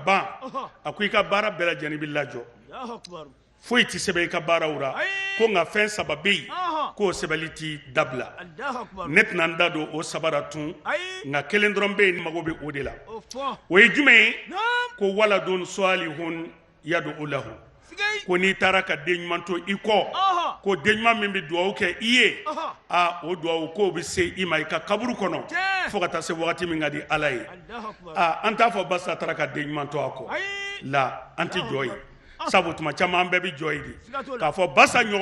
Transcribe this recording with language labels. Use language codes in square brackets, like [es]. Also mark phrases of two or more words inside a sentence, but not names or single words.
[bm] ban a ko i ka baara bɛɛ lajɛlen bɛ lajɔ foyi tɛ sɛbɛn i ka baaraw la ko nka fɛn saba bɛ yen k'o sɛbɛnli tɛ dabila ne tɛna n da don o saba la tun nka kelen dɔrɔn bɛ yen n mago bɛ o de la o ye jumɛn ye ko [ar] ولد صالح يدعو له [bm] ko n'i taara ka den ɲuman to i kɔ ko den ɲuman min bɛ dugawu kɛ i ye o dugawu k'o bɛ se i ma i ka kaburu kɔnɔ fo ka taa se wagati min ka di Ala ye an t'a fɔ basa taara ka den ɲuman to a kɔ la an tɛ jɔ yen sabu tuma caman an bɛɛ bɛ jɔ yen de k'a fɔ basa